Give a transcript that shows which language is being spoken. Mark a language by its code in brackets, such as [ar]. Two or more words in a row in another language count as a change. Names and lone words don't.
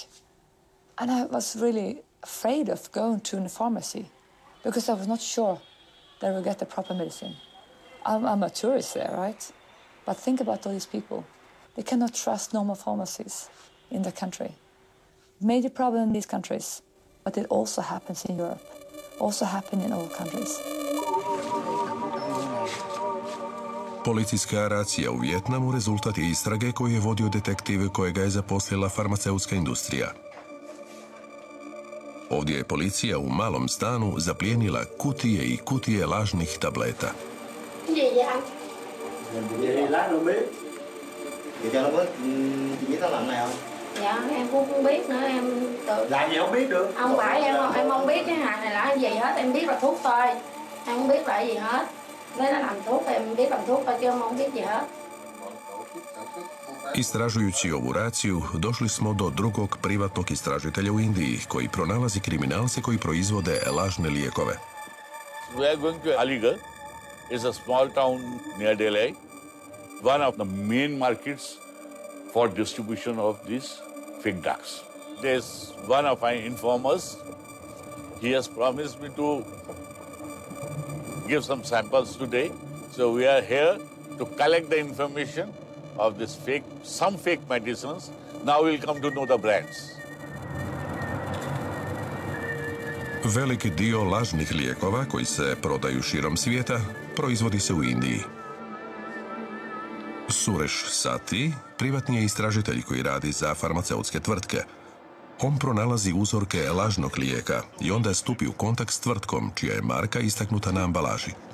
[en] And I was really afraid of going to a pharmacy because I was not sure that I would get the proper medicine. I'm a tourist there, right? But think about all these people. They cannot trust normal pharmacies in their country. Major problem in these countries, but it also happens in Europe, also happen in all countries. [hr] Policijska racija u Vijetnamu rezultat je istrage koju je vodio detektiv kojega je zaposlila farmaceutska industrija. Ovdje je policija u malom stanu zaplijenila kutije i kutije lažnih tableta. [vi] Dạ, em cũng không biết nữa, em tự... Làm gì không biết được? Không phải, em không biết cái hàng này là cái gì hết, em biết là thuốc thôi. Em không biết là cái gì hết. Nếu nó làm thuốc, em biết làm thuốc thôi, chứ em không biết gì hết. [hr] Istražujući ovu raciju, došli smo do drugog privatnog istražitelja u Indiji, koji pronalazi kriminalce koji proizvode lažne lijekove. [en] We are going to Aligarh. It's a small town near Delhi. One of the main markets for distribution of these fake drugs. There's one of my informers. He has promised me to give some samples today. So we are here to collect the information of this some fake medicines. Now we'll come to know the brands. [hr] Velik dio lažnih lijekova koji se prodaju širom svijeta proizvodi se u Indiji. Sureš Sati privatni je istražitelj koji radi za farmaceutske tvrtke. On pronalazi uzorke lažnog lijeka i onda stupi u kontakt s tvrtkom čija je marka istaknuta na ambalaži.